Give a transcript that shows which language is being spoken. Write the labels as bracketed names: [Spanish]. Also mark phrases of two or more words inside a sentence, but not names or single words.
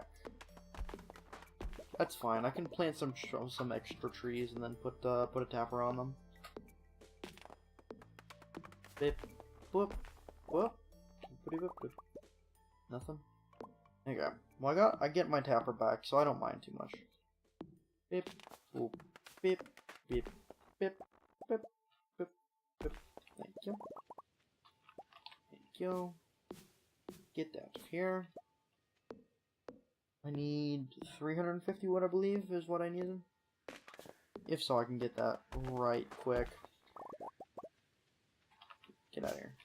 [English] That's fine. I can plant some extra trees and then put a tapper on them. Bip, boop, whoop, boop, boop. Nothing. Okay. Well, I get my tapper back, so I don't mind too much. Bip, boop, bip, bip, bip, bip, bip, bip. Thank you. Thank you. Get that here. I need 350 wood, I believe, is what I needed. If so, I can get that right quick. Get out of here.